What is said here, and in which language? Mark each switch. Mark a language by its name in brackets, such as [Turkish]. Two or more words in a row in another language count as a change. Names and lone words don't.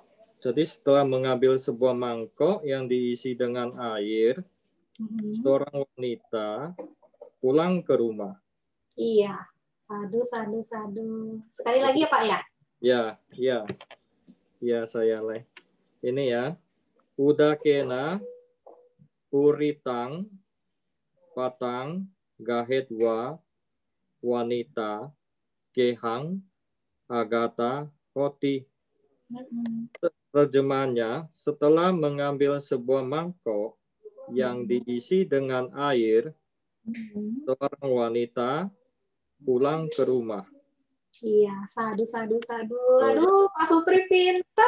[Indonesian] Jadi setelah mengambil sebuah mangkok yang diisi dengan air, seorang wanita pulang ke rumah. Iya. [Pali] Sadu, sadu, sadu. [Indonesian] Sekali lagi ya Pak ya? Ya saya leh. Ini ya. [Pali] Udakena puritang patang gahetwa wanita gehang agata hoti. [Indonesian] Terjemahannya, setelah mengambil sebuah mangkok yang diisi dengan air, seorang wanita pulang ke rumah. Iya, [Pali] sadu, sadu, sadu. [Indonesian] Aduh, Pak Supri pinter.